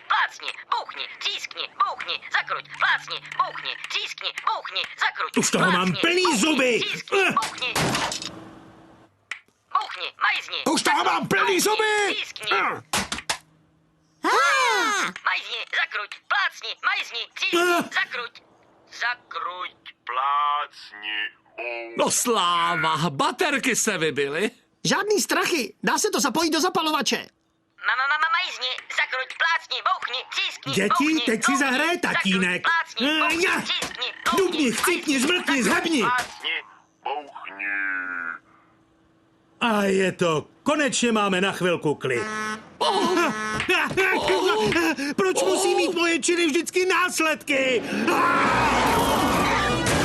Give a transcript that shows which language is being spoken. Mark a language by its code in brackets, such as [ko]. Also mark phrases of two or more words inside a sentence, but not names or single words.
[cs] plácni, bouchni, třískni, bouchni, zakruť, plácni, bouchni, třískni, bouchni, zakruť. Už toho mám plný zuby. Bouchni, bouchni, majzni. Už toho mám plný zuby. Třískni. Majzni, zakruť, plácni, majzni, třískni, zakruť. Zakruť, plácni, bouchni. No sláva, baterky se vybily. Žádný strachy, dá se to zapojit do zapalovače. Majzni, zakruť, plácni, bouchni, třískni, Děti, bouchni, teď si bouchni, zahraje zakruť, tatínek. plácni, bouchni, Ja. třískni, Dubni, bouchni, chcípni, majzni, zmrkni, zakruť, zhebni. plácni, bouchni. A je to, konečně máme na chvilku klid. Proč musí mít moje činy vždycky následky?